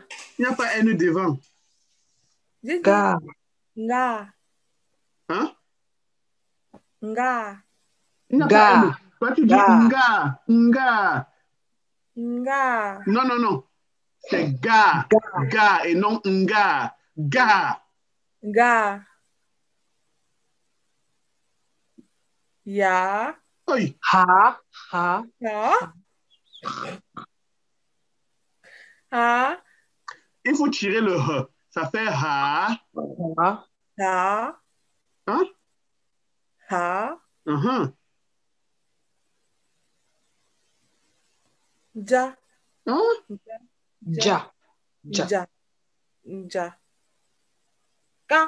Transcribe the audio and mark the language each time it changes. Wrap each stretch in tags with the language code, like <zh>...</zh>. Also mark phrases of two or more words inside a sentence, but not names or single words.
<fr>Il n'y a pas N devant. Ga. Nga. Hein? Nga. Ga. Toi, tu dis nga. Nga. Nga. Non, non, non. C'est ga. Ga et non nga. Ga. Ga. Ya. Oui. Ha. Ha. Ha. Ha. Il faut tirer le H. Ça fait ha. Ha. Ha. Hein? Ha. Ja. Hein? Ja. Ja. Ja. Ka.</fr>